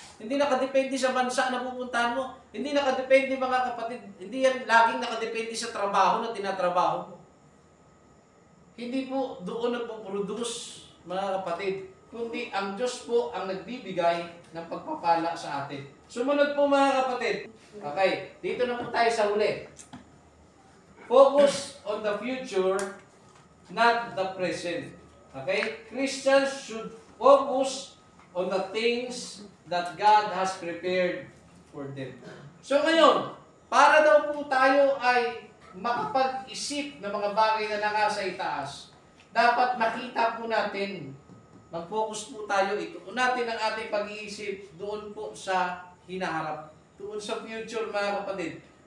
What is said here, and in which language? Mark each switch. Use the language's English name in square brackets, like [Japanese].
[Filipino] Hindi nakadepende sa bansa na pupuntahan mo. Hindi nakadepende mga kapatid. Hindi yan laging nakadepende sa trabaho na tinatrabaho mo. Hindi po doon nagpo-produce, mga kapatid, kundi ang Diyos po ang nagbibigay ng pagpapala sa atin. Sumunod po mga kapatid. Okay, dito na po tayo sa huli. [English] Focus on the future, not the present. Okay? Christians should focus on the things that God has prepared for them. [Filipino] So ngayon, para daw po tayo ay makapag-isip ng mga bagay na nasa itaas, dapat makita po natin, mag-focus po tayo, ituon natin ang ating pag-iisip doon po sa hinaharap, doon sa future mga kapatid.